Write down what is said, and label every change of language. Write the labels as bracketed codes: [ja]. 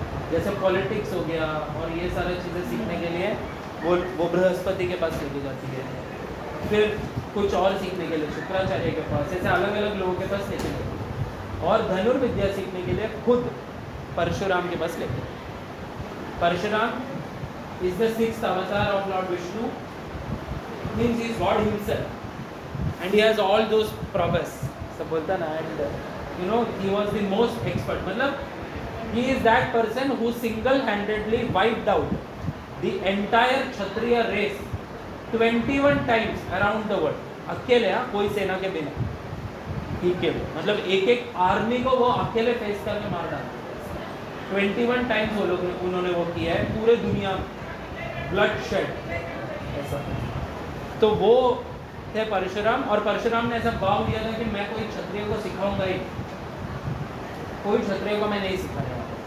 [hi] जैसे पॉलिटिक्स हो गया और ये सारी चीज़ें सीखने के लिए वो बृहस्पति के पास लेके जाती है. फिर कुछ और सीखने के लिए शुक्राचार्य के पास, ऐसे अलग अलग लोगों के पास लेके जाती है. और धनुर्विद्या सीखने के लिए खुद परशुराम के पास लेके. [en] Parshuram is the 6th avatar of Lord Vishnu. Means he is God himself, and he has all those prowess. [hi] सब बोलता ना, [en] and he was the most expert. मतलब he is that person who single-handedly wiped out the entire Kshatriya race 21 times around the world. [hi] अकेले, कोई सेना के बिना. [en] He killed. [hi] मतलब एक आर्मी को वो अकेले फेस करके मार डाला. 21 टाइम्स वो लोग उन्होंने वो किया है पूरे दुनिया में, ब्लड शेड ऐसा। तो वो थे परशुराम, और परशुराम ने ऐसा भाव लिया था कि मैं कोई क्षत्रिय को सिखाऊंगा ही, कोई क्षत्रिय को मैं नहीं सिखाने वाला।